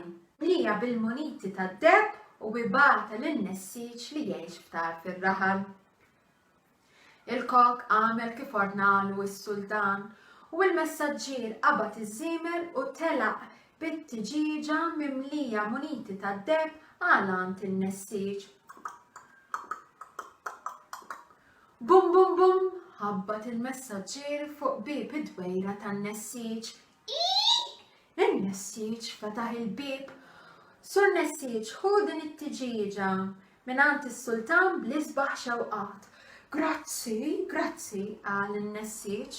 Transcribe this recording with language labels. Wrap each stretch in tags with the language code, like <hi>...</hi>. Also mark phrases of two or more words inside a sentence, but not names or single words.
<mt>Mlija bil-muniti tad-deb u bibata lin-nessiġ li jgħix ftar fir-raħal. Il-kok għamel kif ordnalu s-sultan u l-messaġġier qabad iż-żiemel u telaq bit-tiġiġa mimlija muniti tad-deb għalant in-nessiġ. Bum bum bum, ħabbat il-messaġġier fuq bib id-dwejra tan-nessiġ. In-nessiġ fetaħ il-bib. Sur nessiġ, ħu din it-tiġiġa mingħand is-sultan bl-isbaħ xewqat. Grazzi, qal in-nessiġ.</mt>